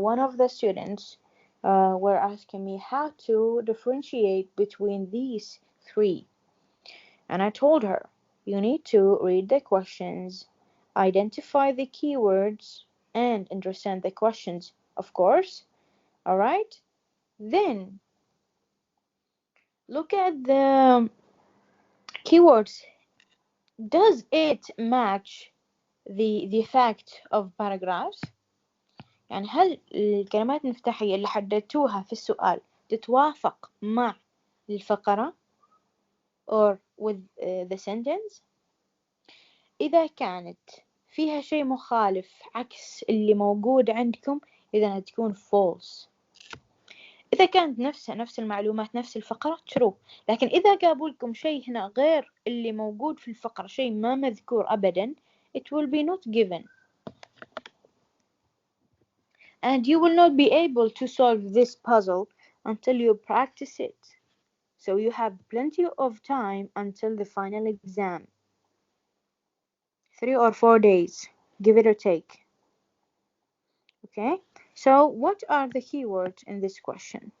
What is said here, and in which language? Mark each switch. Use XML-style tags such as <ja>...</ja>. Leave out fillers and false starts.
<en>One of the students were asking me how to differentiate between these 3, and I told her you need to read the questions, identify the keywords, and understand the questions, of course. All right. Then look at the keywords.</en> <ar>Does it match the fact of paragraphs؟ يعني هل الكلمات المفتاحية اللي حددتوها في السؤال تتوافق مع الفقرة or with the sentence؟ إذا كانت فيها شيء مخالف عكس اللي موجود عندكم إذا تكون false. إذا كانت نفس المعلومات نفس الفقرة true. لكن إذا جابوا لكم شيء هنا غير اللي موجود في الفقرة، شيء ما مذكور أبدا، it will be not given.</ar> <en>And you will not be able to solve this puzzle until you practice it. So you have plenty of time until the final exam. 3 or 4 days, give it or take. Okay, so what are the keywords in this question?</en>